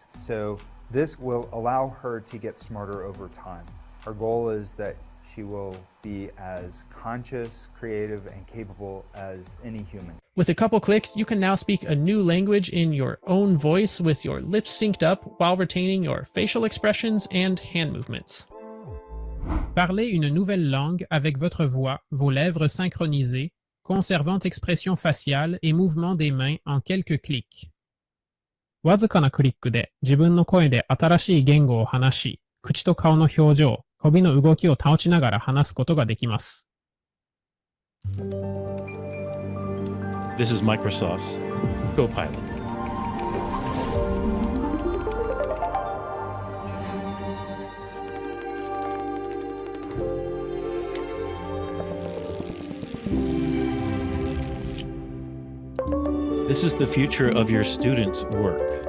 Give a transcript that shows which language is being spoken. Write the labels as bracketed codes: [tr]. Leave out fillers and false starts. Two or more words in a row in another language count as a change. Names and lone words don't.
[en] So this will allow her to get smarter over time. Our goal is that she will be as conscious, creative, and capable as any human. With a couple clicks, you can now speak a new language in your own voice with your lips synced up while retaining your facial expressions and hand movements. [fr] Parlez une nouvelle langue avec votre voix, vos lèvres synchronisées, conservant expression faciale et mouvement des mains en quelques clics。 [ja] わずかなクリックで自分の声で新しい言語を話し、口と顔の表情、首の動きを保ちながら話すことができます。 [en] This is Microsoft's Copilot. This is the future of your students' work.